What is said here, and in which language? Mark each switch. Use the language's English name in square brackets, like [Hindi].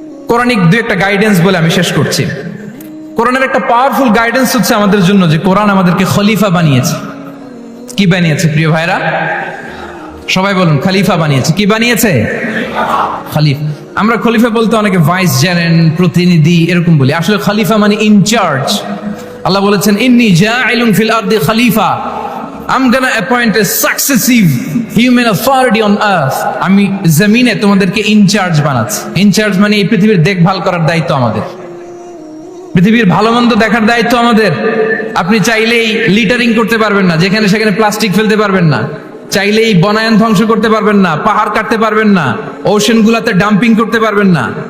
[Bangla] Quranic দুই একটা guidance বলে আমি শেষ করছি। কোরআনের একটা পাওয়ারফুল গাইডেন্স হচ্ছে আমাদের জন্য যে কোরআন আমাদেরকে খলিফা বানিয়েছে। কি বানিয়েছে প্রিয় ভাইরা? সবাই বলুন, খলিফা বানিয়েছে। কি বানিয়েছে? খলিফা। আমরা খলিফা বলতে অনেকে ভাইস জেনারেল, প্রতিনিধি এরকম বলি, আসলে খলিফা মানে ইনচার্জ। আল্লাহ বলেছেন, [Arabic] ইন্নী জাইলুন ফিল আরদি খলিফা, [English] I'm gonna appoint a successive human authority on earth. [Bangla] আমি জমিনে তোমাদেরকে ইনচার্জ বানাচ্ছি। ইনচার্জ মানে এই পৃথিবীর দেখভাল করার দায়িত্ব আমাদের, পৃথিবীর ভালো মন্দ দেখার দায়িত্ব আমাদের। আপনি চাইলেই লিটারিং করতে পারবেন না, যেখানে সেখানে প্লাস্টিক ফেলতে পারবেন না, চাইলেই বনায়ন ধ্বংস করতে পারবেন না, পাহাড় কাটতে পারবেন না, ওশেন গুলাতে ডাম্পিং করতে পারবেন না।